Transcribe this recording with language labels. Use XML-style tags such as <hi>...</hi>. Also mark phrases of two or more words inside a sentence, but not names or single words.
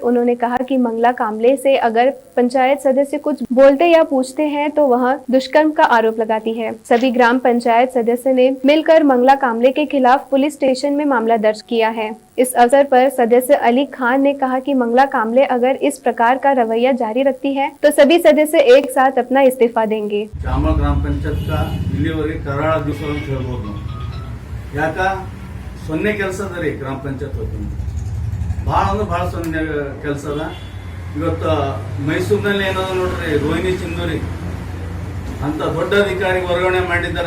<hi>उन्होंने कहा कि मंगला कामले से अगर पंचायत सदस्य कुछ बोलते या पूछते हैं तो वह दुष्कर्म का आरोप लगाती है। सभी ग्राम पंचायत सदस्य ने मिलकर मंगला कामले के खिलाफ पुलिस स्टेशन में मामला दर्ज किया है। इस अवसर पर सदस्य अली खान ने कहा कि मंगला कामले अगर इस प्रकार का रवैया जारी रखती है तो सभी सदस्य एक साथ अपना इस्तीफा देंगे।</hi> <kn>ಚಾಮರಾಜ ಗ್ರಾಮ ಪಂಚಾಯತ್ ಇಲ್ಲಿವರೆಗೆ ಕರಾಳ ದಿವಸ ಅಂತ ಹೇಳ್ಬೋದು. ಯಾಕ ಸೊನ್ನೆ ಕೆಲಸ ಅದ ರೀ ಗ್ರಾಮ ಪಂಚಾಯತ್ ವತಿಯಿಂದ. ಭಾಳ ಅಂದ್ರೆ ಭಾಳ ಸೊನ್ನೆ ಕೆಲಸ ಅದ. ಇವತ್ತು ಮೈಸೂರಿನಲ್ಲಿ ಏನದ ನೋಡ್ರಿ, ರೋಹಿಣಿ ಚಿಂದೂರಿ ಅಂತ ದೊಡ್ಡ ಅಧಿಕಾರಿ ವರ್ಗಾವಣೆ ಮಾಡಿದ್ದಾರೆ.</kn>